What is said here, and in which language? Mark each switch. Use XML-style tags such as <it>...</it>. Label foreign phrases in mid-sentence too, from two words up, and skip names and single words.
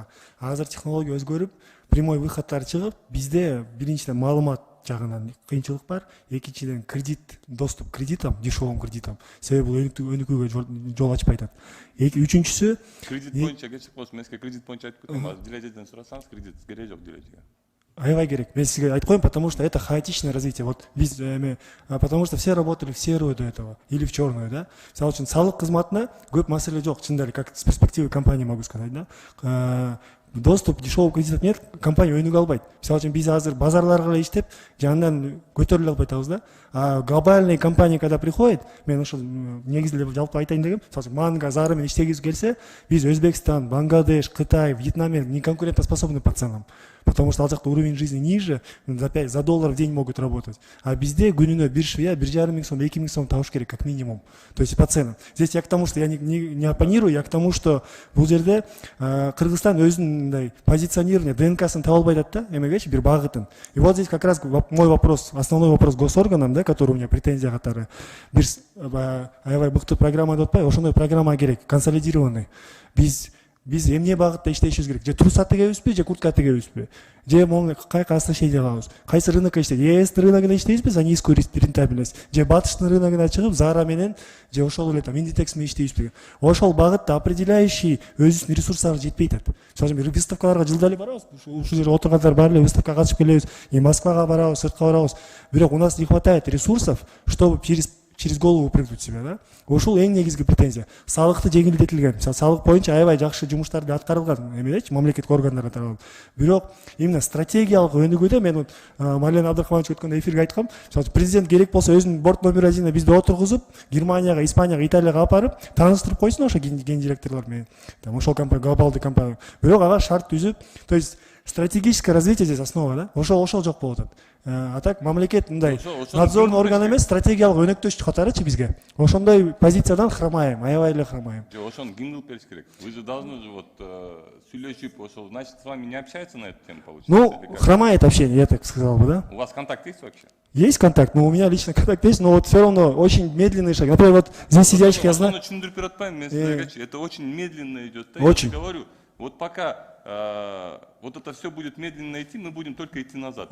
<ky>Азыр технология өзгөрүп, прямой выходтар чыгып, бизде биринчиден маалымат жагынан кыйынчылык бар, экинчиден кредит,</ky> <ru>доступ к кредитам, дешевым кредитам.</ru> <ky>Себеби бул өнүкүүгө жол ачпай атат. Үчүнчүсү кредит боюнча кечип коюңуз, мен сизге кредит боюнча айтып кетем. Азыр Дилежеден сурасаңыз, кредит керек жок Дилежеге. Аябай керек. Мен сизге айтып коеюн,</ky> <ru>потому что это хаотичное развитие. Вот биз потому что все работали в серую до этого или в черную, да.</ru> <ky>Мисалы үчүн салык кызматына көп маселе жок, чындап эле,</ky> <ru>как с перспективы компании могу сказать, да. Доступ дешевого кредитов нет,</ru> <ky>компания өнүгө албайт. Мисалы үчүн биз азыр базарларга эле иштеп, жанынан көтөрүлө албай атабыз да.</ky> <ru>А глобальный компания когда приходит,</ru> <ky>мен ошол негизи эле жалпы айтайын дегем, мисалы үчүн Манго, Зара менен иштегибиз келсе, биз Өзбекстан, Бангладеш, Кытай, Вьетнам</ky> <ru>не конкурентоспособны по ценам. Потому что</ru> <ky>ал жакта</ky> <ru>уровень жизни ниже, за доллар в день могут работать.</ru> <ky>А бизде күнүнө бир швея 1,5 миң сом, 2 миң сом табыш керек,</ky> <ru>как минимум. То есть по ценам. Здесь я к тому, что я не оппонирую, я к тому, что</ru> <ky>бул жерде Кыргызстан өзүнүн мындай позиционирование, ДНК-сын таба албай атат да, эмегечи бир багытын.</ky> <ru>И вот здесь как раз мой вопрос, основной вопрос госорганам, да, который у меня претензия катары.</ru> <ky>Бир аябай мыкты программа деп атпайбы, ошондой программа керек, консолидированный. Биз биз эмне багытта иштешибиз керек? Же трус тегебизби, же куртка тегебизби? Же могу кай касташей калабыз? Кайсы рынокко иштейт? ЕС рыногунда иштейбизби</ky> <ru>за низкую рентабельность?</ru> <ky>Же батыштын рыногуна чыгып, Zara менен же ошол эле там Inditex менен иштейбизби? Ошол багытта определяющий өзүнүн ресурстары жетпей атат. Мисалы үчүн выставкаларга жылда эле барабыз. Ушул жерде отургандар баары эле выставкага катышып келебиз. И Москвага барабыз, сыртка барабыз.</ky> <ru>Бирок у нас не хватает ресурсов, чтобы через голову прыгнуть себя, да?</ru> <ky>Ошол эң негизги претензия. Салыкты жеңилдетилген. Мисалы, салык боюнча аябай жакшы жумуштарды аткарылган, эмедечи, мамлекеттик органдарга тарабынан. Бирок именно стратегиялык өнүгүүдө мен вот Малена Абдрахманович өткөндө эфирге айткам, мисалы, президент керек болсо өзүнүн борт номер одине бизди отургузуп, Германияга, Испанияга, Италияга апарып, тааныштырып койсун ошо ген директорлор менен. Там ошол компания, глобалдык компания. Бирок ага шарт түзүп,</ky> <ru>то есть стратегическое развитие здесь основа, да?</ru> <ky>Ошол жок болуп атат. А так мамлекет мындай надзорный орган эмес, стратегиялык өнөктөш катарычы бизге. Ошондой позициядан хромаем, аябай эле хромаем. Ошон кимдил бериш керек?</ky> <ru>Вы же должны же вот</ru> <ky>сүйлөшүп, ошол,</ky> <ru>значит, с вами не общаются на эту тему, получается? Ну, хромает общение, я так сказал бы, да? У вас контакт есть вообще? Есть контакт, но у меня лично контакт есть, но вот все равно очень медленный шаг. Например, вот здесь сидящих я знаю. Это очень медленно идет. Очень. Я говорю, вот пока вот это все будет медленно идти, мы будем только идти назад.</ru>